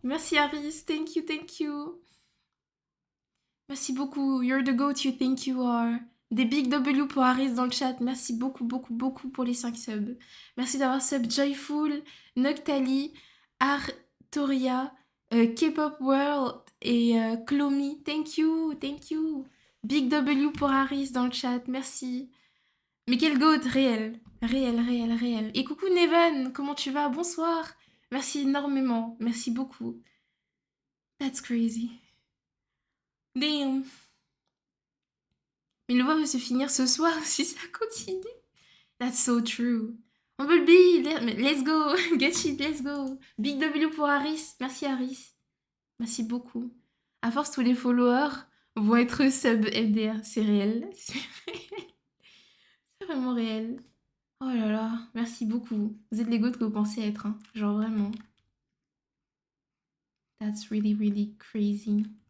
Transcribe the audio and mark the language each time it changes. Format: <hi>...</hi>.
<fr>Merci Harris,</fr> <en>thank you, thank you.</en> <fr>Merci beaucoup.</fr> <en>You're the goat you think you are.</en> <fr>Des big W pour Harris dans le chat. Merci beaucoup, beaucoup, beaucoup pour les 5 subs. Merci d'avoir sub Joyful, Noctali, Artoria, K-Pop World et Clomy.</fr> <en>Thank you, thank you.</en> <fr>Big W pour Harris dans le chat. Merci. Mais quel goat, réel. Réel, réel, réel. Et coucou Neven, comment tu vas? Bonsoir. Merci énormément. Merci beaucoup.</fr> <en>That's crazy. Damn.</en> <fr>Mais le voir va se finir ce soir si ça continue.</fr> <en>That's so true. Bumblebee, let's go. Get it, let's go.</en> <fr>Big W pour Harris. Merci Harris. Merci beaucoup. À force, tous les followers vont être sub MDR. C'est réel. C'est réel. C'est vraiment réel. Oh là là, merci beaucoup. Vous êtes les goats que vous pensez être, hein. Genre vraiment.</fr> <en>That's really, really crazy.</en>